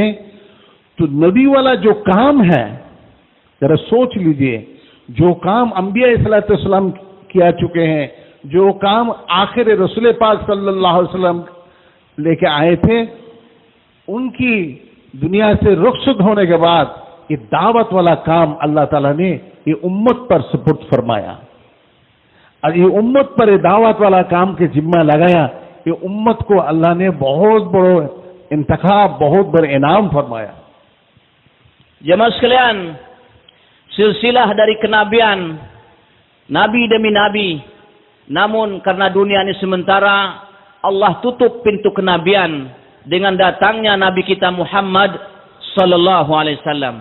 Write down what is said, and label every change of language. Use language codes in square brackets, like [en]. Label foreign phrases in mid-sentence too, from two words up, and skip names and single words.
[hi] तो नबी वाला जो काम है, जरा सोच लीजिए, जो काम अंबिया सल्लल्लाहु किया चुके हैं, जो काम आखिर रसूल पाक [ar] صلى الله عليه وسلم [hi] लेके आए थे, उनकी दुनिया से रुखसत होने के बाद ये दावत वाला काम अल्लाह ताला ने ये उम्मत पर सुपुर्द फरमाया। और ये उम्मत पर ये दावत वाला काम के जिम्मा लगाया। ये उम्मत को अल्लाह ने बहुत बड़ा इंतखाब, बहुत बड़ा इनाम फरमाया। [ms] Jemaah sekalian, silsilah dari kenabian, nabi demi nabi, namun karena dunia ini sementara, Allah tutup pintu kenabian dengan datangnya Nabi kita Muhammad [ar] صلى الله عليه وسلم.